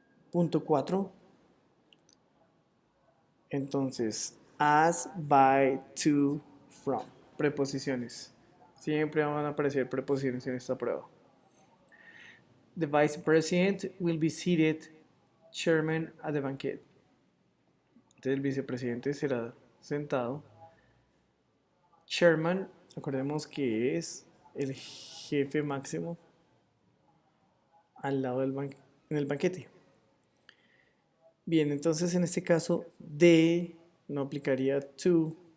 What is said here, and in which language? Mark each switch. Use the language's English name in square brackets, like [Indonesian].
[Spanish] Punto 4. Entonces, [English] as, by, to, from. [Spanish] Preposiciones. Siempre van a aparecer preposiciones en esta prueba. [English] The vice president will be seated chairman at the banquet. [Spanish] Entonces el vicepresidente será sentado. Chairman, acordemos que es el jefe máximo al lado en el banquete. Bien, entonces en este caso de no aplicaría to.